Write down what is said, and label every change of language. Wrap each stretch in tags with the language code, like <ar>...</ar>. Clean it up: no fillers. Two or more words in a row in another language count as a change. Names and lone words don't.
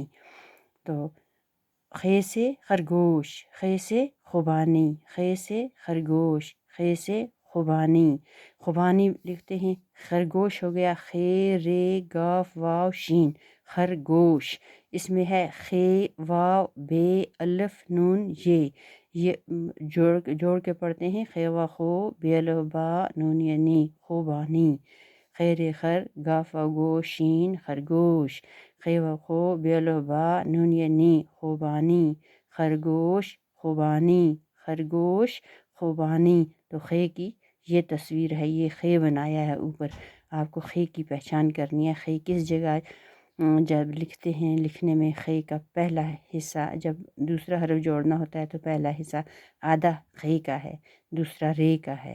<ur>تو خے سے خرگوش، خے سے خوبانی، خے سے خرگوش، خے سے خوبانی۔ خوبانی لکھتے ہیں، خرگوش ہو گیا خے رے گاف واو شین، خرگوش۔ اس میں ہے خے واو بے الف نون یہ جوڑ کے پڑھتے ہیں، خے و خو بے الف با نون نی، خوبانی۔ خیر خر گاف و گو شین خرگوش، خے و خو بے الف با نون نی، خوبانی۔ خرگوش خوبانی، خرگوش خوبانی۔ تو خے کی یہ تصویر ہے، یہ خے بنایا ہے اوپر۔ آپ کو خے کی پہچان کرنی ہے۔ خے کس جگہ جب لکھتے ہیں، لکھنے میں خے کا پہلا حصہ جب دوسرا حرف جوڑنا ہوتا ہے تو پہلا حصہ آدھا خے کا ہے، دوسرا رے کا ہے۔</ur>